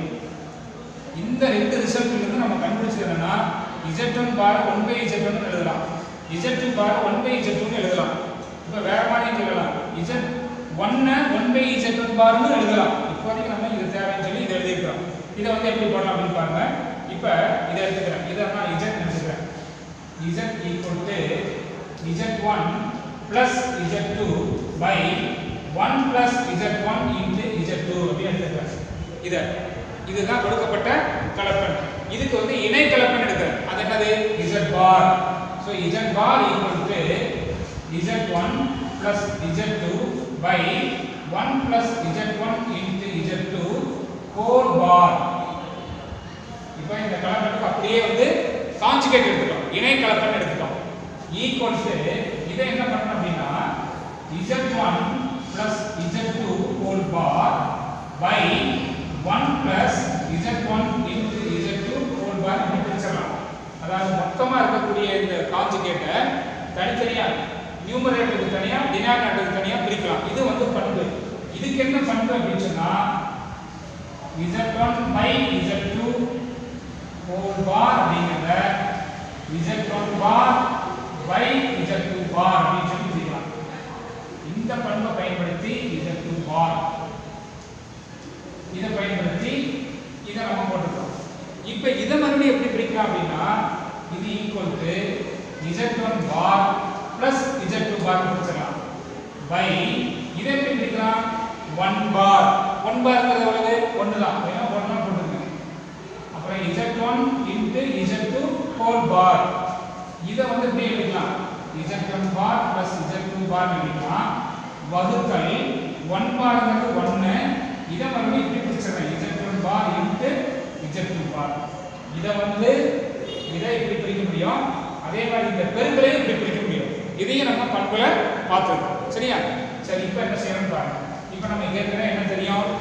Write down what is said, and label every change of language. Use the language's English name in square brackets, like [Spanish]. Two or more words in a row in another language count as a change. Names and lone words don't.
[Tamil] இந்த ரெண்டு ரிசல்ட்ல இருந்து நம்ம கண்டுபிடிச்சது என்னன்னா Z1 பார் 1/Z1 எழுதலாம், Z2 பார் 1/Z2 எழுதலாம். இப்போ வேற மாதிரி சொல்லலாம், Z1 1/Z1 பார்னு எழுதலாம். இப்போதைக்கு நம்ம இது தேவைன்னு சொல்லி இதை எழுதிக்கிறோம். இதை வந்து எப்படி போடலாம் அப்படின்னு பாருங்க. இப்போ இதை எடுத்துக்கிறேன், இதை நான் Z எடுத்துக்கிறேன். [English] Z equal to Z1 plus Z2 by 1 plus Z1 into Z2 [Tamil] அப்படின்னு எடுத்துக்கிறேன். இதுதான் கொடுக்கப்பட்ட கலப்பெண். இதுக்கு வந்து இணை கலப்பெண் எடுக்கிறேன். அது என்னது? [English] Z பார். ஸோ Z பார் equal to Z1 plus Z2 by 1 plus Z1 into Z2 whole bar. [Tamil] இப்போ இந்த கலப்பெண்ணுக்கு அப்படியே வந்து கான்ஜுகேட் எடுத்துட்டோம், இணை கலப்பெண் எடுத்துட்டோம். [English] equal to [Tamil] இதை என்ன பண்ணணும் அப்படின்னா [English] Z1 plus Z2 whole bar by 1 plus Z1 into Z2 whole bar [Tamil] என்று பிரிச்சிடலாம். அதாவது மொத்தமாக இருக்கக்கூடிய இந்த கான்ஜுகேட்டை தனித்தனியா நியூமரேட்டருக்கு தனியா டினாமினேட்டருக்கு தனியா பிரிக்கலாம். இது வந்து பண்பு. இதுக்கு என்ன பண்பு அப்படின்னு சொன்னா [English] Z1 by Z2 whole bar [Tamil] அப்படிங்கறத [English] Z1 bar by Z2 bar [Tamil] அப்படின்னு சொல்லி பிரிக்கலாம். இந்த பண்பை பயன்படுத்தி Z2 bar இதை பயன்படுத்தி இதை நம்ம போட்டுக்கிறோம். இப்போ இதை மறுபடியும் எப்படி பிரிக்கலாம் அப்படின்னா இது [English] equal to Z1 bar plus Z2 bar [Tamil] பிரிச்சிடலாம் by இதை எப்படி பிரிக்கலாம் 1 பார் 1 பார்ங்கிறது எவ்வளவு 1 தான் ஏன்னா 1 தான் போட்டுருங்க அப்புறம் [English] z1 into z2 whole bar [Tamil] இதை வந்து இப்படி எழுதிக்கலாம் [English] z1 bar plus z2 bar [Tamil] எழுதிக்கலாம் வகுத்தல் 1 பார்ங்கிறது 1 இதை மறுபடியும் இப்படி பிரிச்சிடறேன் [English] z1 bar into z2 bar [Tamil] இதை வந்து இதை இப்படி பிரிக்க முடியும் அதே மாதிரி இந்த பெருக்கலையும் இப்படி பிரிக்க முடியும் இதையும் நம்ம பண்புல பார்த்துருக்கோம் சரியா சரி இப்போ என்ன செய்யணும் பாருங்க இப்போ நம்ம ஏற்கனவே என்ன தெரியும்